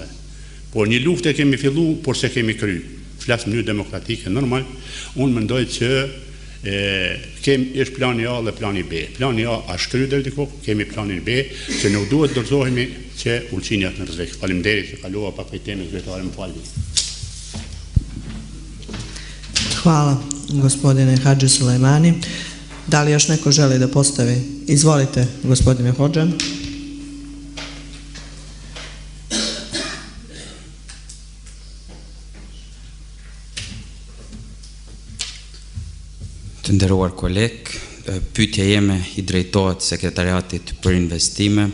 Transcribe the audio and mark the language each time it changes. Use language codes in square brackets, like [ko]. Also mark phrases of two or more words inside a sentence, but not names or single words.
[sq] Por një luftë kemi fillu, por se kemi kry. Flas në mënyrë demokratike normal. Unë mendoj që është plani A dhe plani B. Plani A është kryer deri diku, kemi planin B, që nuk duhet dorëzohemi që Ulqini është në rrezik. Faleminderit që kalova pak prej temës kryetare, më falni. [sr] Hvala, gospodine Hadži Sulejmani. Da li još neko želi da postavi? Izvolite, gospodine Hoxha. [sq] Të nderuar koleg, pyetja jeme i drejtohet sekretariatit për investime.